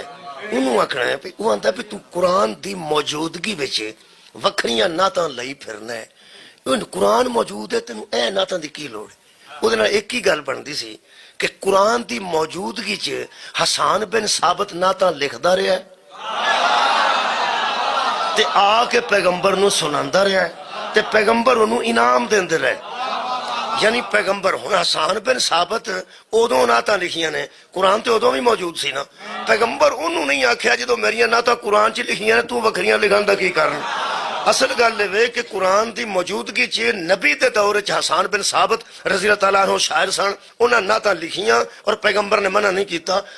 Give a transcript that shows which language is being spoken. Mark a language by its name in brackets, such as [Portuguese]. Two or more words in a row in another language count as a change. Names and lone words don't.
[Punjabi] ਉਹਨੂੰ ਆਖਣਾ ਹੈ ਵੀ ਉਹ ਆਂਦਾ ਵੀ ਤੂੰ ਕੁਰਾਨ ਦੀ ਮੌਜੂਦਗੀ ਵਿੱਚ ਵੱਖਰੀਆਂ ਨਾਤਾਂ ਲਈ ਫਿਰਨਾ ਹੈ, ਕੁਰਾਨ ਮੌਜੂਦ ਹੈ, ਤੈਨੂੰ ਇਹ ਨਾਤਾਂ ਦੀ ਕੀ ਲੋੜ ਹੈ? ਉਹਦੇ ਨਾਲ ਇੱਕ ਹੀ ਗੱਲ ਬਣਦੀ ਸੀ ਕਿ ਕੁਰਾਨ ਦੀ ਮੌਜੂਦਗੀ 'ਚ ਹਸਾਨ ਬਿਨ ਸਾਬਤ ਨਾਤਾਂ ਲਿਖਦਾ ਰਿਹਾ ਤੇ ਆ ਕੇ ਪੈਗੰਬਰ ਨੂੰ ਸੁਣਾਉਂਦਾ ਰਿਹਾ ਤੇ ਪੈਗੰਬਰ ਉਹਨੂੰ ਇਨਾਮ ਦਿੰਦੇ ਰਹੇ। यानी पैगंबर हुण हसान बिन साबित उदों नातां लिखियां ने, कुरान तो उदों भी मौजूद सी ना। पैगंबर उन्होंने नहीं आख्या जो मेरियां नातां कुरान च लिखियां ने तू वखरियां लिखण दा की कारण। असल गल वे कि कुरान की मौजूदगी च नबी के दौर च हसान बिन साबित [Arabic] رضي الله تعالى عنه [Punjabi] शायर सन, उन्हां नातां लिखियां और पैगंबर ने मना नहीं किया।